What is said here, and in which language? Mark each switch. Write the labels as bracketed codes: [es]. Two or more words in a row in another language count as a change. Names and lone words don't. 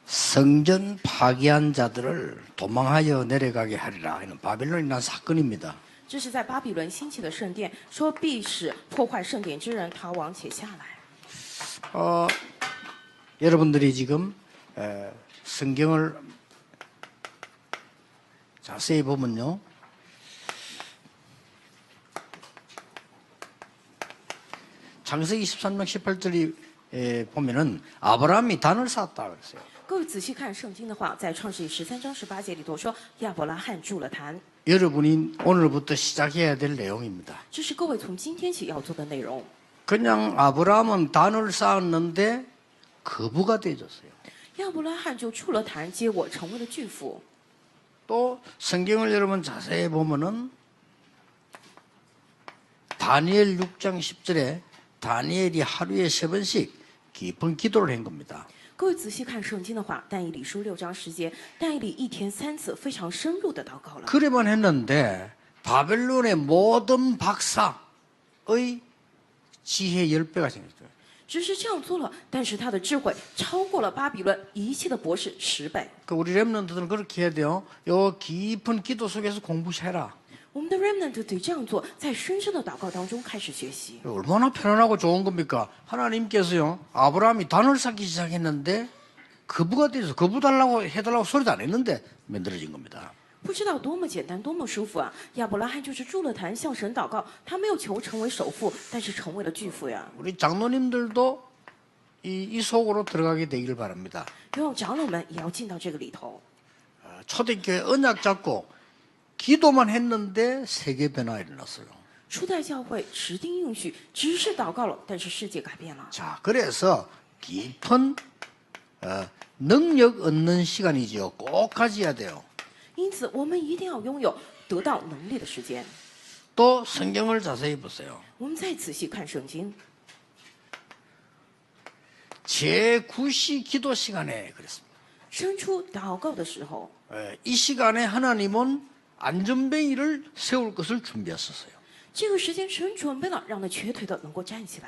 [ko] 성전 파괴한 자들을 도망하여 내려가게 하리라. 이는 바벨론이 난 사건입니다. [zh] 这是在巴比伦兴起的圣殿，说必使破坏圣殿之人逃亡且下来。 [ko] 여러분들이 지금 성경을 자세히 보면요. 창세기 13장 18절이 보면은 아브라함이 단을 쌓았다 그랬어요. [zh] 各位仔细看圣经的话，在创世记13章18节里头说，亚伯拉罕筑了坛， [ko] 여러분이 오늘부터 시작해야 될 내용입니다. [zh] 这是各位从今天起要做的内容。 [ko] 그냥 아브라함은 단을 쌓았는데 거부가 되어졌어요. [zh] 亚伯拉罕就筑了坛，结果成为了巨富。 [ko] 또 성경을 여러분 자세히 보면은 다니엘 6장 10절에 다니엘이 하루에 3번씩 깊은 기도를 한 겁니다. [zh] 各位仔细看圣经的话，但以理书6章10节，但以理一天3次非常深入的祷告了。 [ko] 그래만 했는데 바벨론의 모든 박사의 지혜 10배가 생겼어요. [zh] 只是这样做了，但是他的智慧超过了巴比伦一切的博士10倍。 [ko] 그 우리 렘넌트들은 그렇게 해야 돼요. 요 깊은 기도 속에서 공부해라. [zh] 我们的 remnant 得这样做，在深深的祷告当中开始学习。 [ko] 얼마나 편안하고 좋은 겁니까? 하나님께서요. 아브라함이 단을 쌓기 시작했는데 거부가 돼서 거부 달라고 해달라고 소리도 안 했는데 만들어진 겁니다. [zh] 不知道多么简单，多么舒服啊！亚伯拉罕就是筑了坛，向神祷告，他没有求成为首富，但是成为了巨富呀。 [ko] 우리 장로님들도 이 속으로 들어가게 되기를 바랍니다. [zh] 希望长老们也要进到这个里头。 [ko] 초대교회 언약 잡고 기도만 했는데 세계 변화 일어났어요. [zh] 初代教会持定应许，只是祷告了，但是世界改变了。 [ko] 자, 그래서 깊은 능력 얻는 시간이죠. 꼭 가져야 돼요. [zh] 因此，我们一定要拥有得到能力的时间。 [ko] 또 성경을 자세히 보세요. [zh] 我们再仔细看圣经， [ko] 제9시 기도 시간에 그랬습니다. [zh] 生出祷告的时候， [ko] 이 시간에 하나님은 안전뱅이를 세울 것을 준비하셨어요. [zh] 这个时间神准备了，让那瘸腿的能够站起来。